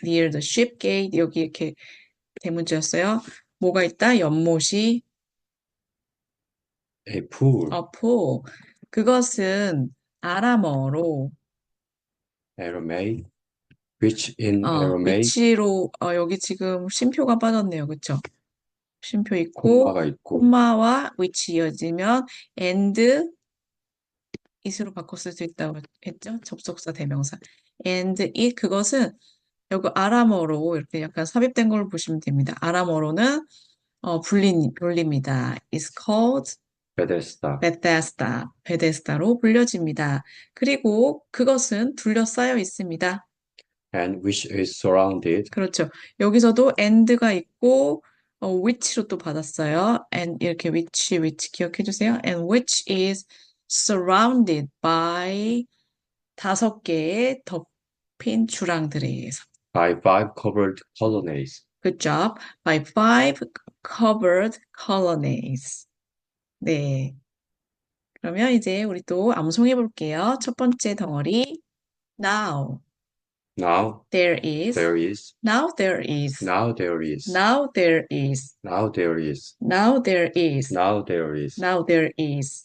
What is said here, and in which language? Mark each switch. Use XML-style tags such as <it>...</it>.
<en>near the ship gate</en> <ko>여기 이렇게 대문자였어요. 뭐가 있다? 연못이</ko> <en>a pool,</en> <ko>어포 그것은 아람어로</ko> <en>Aramaic, which in Aramaic</en> <ko>위치로 여기 지금 쉼표가 빠졌네요. 그쵸? 쉼표 있고 콤마가 있고 콤마와 위치 이어지면 and it으로 바꿨을 수 있다고 했죠? 접속사 대명사. and it 그것은 여기 아람어로 이렇게 약간 삽입된 걸 보시면 됩니다. 아람어로는 불립니다.</ko> <en>It's called Bethesda Bethesda.</en> <ko>베데스다로 불려집니다. 그리고 그것은 둘러싸여 있습니다.</ko> <en>and which is surrounded</en> <ko>그렇죠. 여기서도 and가 있고 which로 또 받았어요. and 이렇게 which 기억해 주세요.</ko> <en>and which is surrounded by</en> <ko>다섯 개의 덮인 주랑들에 의해서.</ko> <en>by five covered colonnades. Good job. By five covered colonnades.</en> <ko>네. 그러면 이제 우리 또 암송해 볼게요. 첫 번째 덩어리. Now</ko> <en>Now there is. there is, Now there is. now there is, Now there is. now there is, Now there is. now there is, Now there is.</en>